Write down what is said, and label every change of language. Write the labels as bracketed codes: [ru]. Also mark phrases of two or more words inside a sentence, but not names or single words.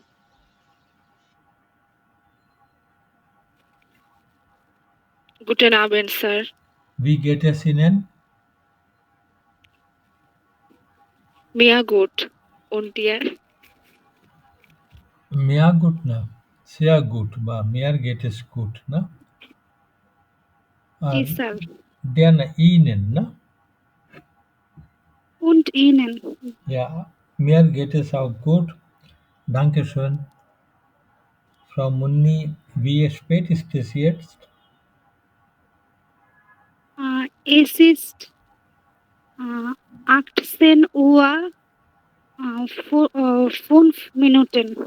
[de] Guten Abend, Sir. Wie geht es Ihnen? Mir gut. Und dir? Mir gut, na? Sehr gut, বা mir geht es gut, [bn] না? জি, আর স্যার। der না Ihnen, না? [de] Und Ihnen? Ja, mir geht es auch gut. Dankeschön. Frau Munni, wie spät ist es jetzt? Es ist 18 Uhr 5 Minuten.